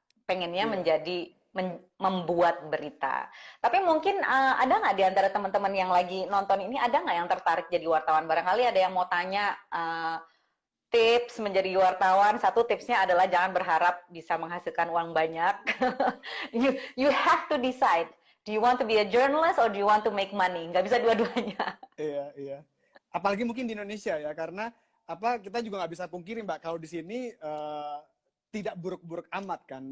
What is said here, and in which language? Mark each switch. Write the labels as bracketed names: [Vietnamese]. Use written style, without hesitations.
[Indonesian] Pengennya membuat berita. Tapi mungkin ada nggak di antara teman-teman yang lagi nonton ini, ada nggak yang tertarik jadi wartawan? Barangkali ada yang mau tanya tips menjadi wartawan. Satu tipsnya adalah jangan berharap bisa menghasilkan uang banyak. [English] you have to decide. Do you want to be a journalist or do you want to make money? [Indonesian] Nggak bisa dua-duanya. Iya. Apalagi mungkin di Indonesia ya, karena kita juga nggak bisa pungkiri Mbak, kalau di sini tidak buruk-buruk amat kan.